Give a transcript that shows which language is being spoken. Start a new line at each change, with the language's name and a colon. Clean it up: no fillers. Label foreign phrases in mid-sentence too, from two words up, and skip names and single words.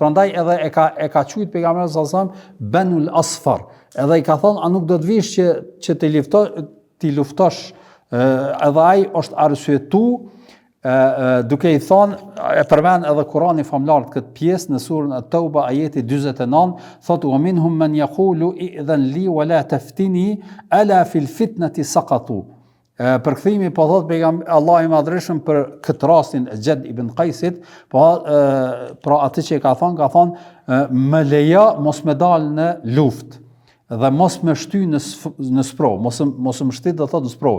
Albanian: Prandaj edhe e ka quajtur pejgamberi
Arabic: صلى الله عليه وسلم
Albanian: Banul Asfar. Edhe i ka thonë: "A nuk do të vish që ti luftosh?" Edhe ai është arsyetu duke i thonë, e përmend edhe Kurani famlar këtë pjesë në surën At-Tauba ajeti 49, thotë:
Arabic: "ومنهم من يقول ائذن لي ولا تفتني ألا في الفتنة سقطوا."
Albanian: Përkthimi po thotë pejgamberi Allahu i Madhreshëm për këtë rastin e Jad ibn Qaisit, pra atë që ka thonë, "Më lejo mos më dal në luftë dhe mos më shty në sprov, mos më shtit do thotë në sprov."